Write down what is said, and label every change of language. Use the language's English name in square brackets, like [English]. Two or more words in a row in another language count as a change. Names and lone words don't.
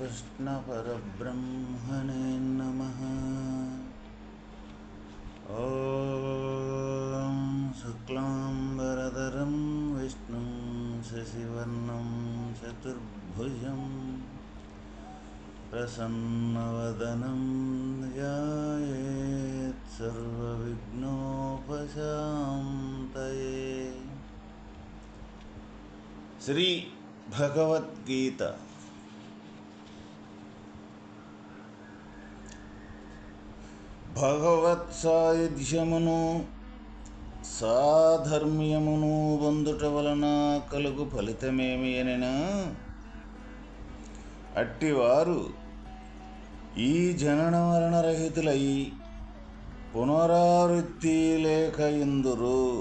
[Sanskrit] श्रीकृष्णपरब्रह्मणे नमः। ॐ शुक्लाम्बरधरं विष्णुं शशिवर्णं चतुर्भुजं प्रसन्नवदनं ध्यायेत् सर्वविघ्नोपशान्तये। [Telugu] శ్రీ భగవద్గీత భగవత్ సాయుధ్యమును సాధర్మ్యమును పొందుట వలన కలుగు ఫలితమేమి అనినా, అట్టివారు ఈ జనన మరణరహితులై పునరావృత్తి లేక ఇందురు.